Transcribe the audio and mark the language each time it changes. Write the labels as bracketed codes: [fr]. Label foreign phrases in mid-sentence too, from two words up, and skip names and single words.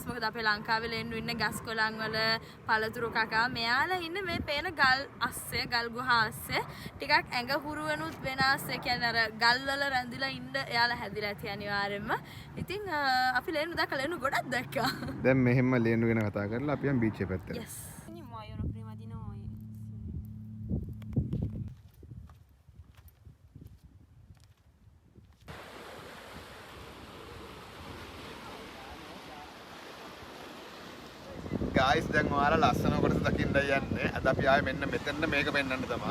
[si] මොකද අපේ ලංකාවේ ලේන්නු ඉන්නේ ගස් කොළන් වල පළතුරු කකා. මෙයාලා ඉන්නේ මේ පේන ගල් අස්සේ ගල් ගුහා අස්සේ. ටිකක් ඇඟ හුරු වෙනුත් වෙනස්. ඒ කියන්නේ අර ගල් වල රැඳිලා ඉන්න එයාලා හැදිලා ඇති අනිවාර්යෙන්ම. ඉතින් අපි ලේන්නු දැක්කලා ලේන්නු ගොඩක් දැක්කා. දැන් මෙහෙම ලේන්නු ගැන කතා කරලා අපි යන් බීච් එක පැත්තට. Yes. [it] Muoiono prima di noi. [si] guys දැන් ඔයාලා ලස්සන කොටස දකින්න යන්නේ. අද අපි ආයේ මෙන්න මෙතන මේක පෙන්වන්න තමයි.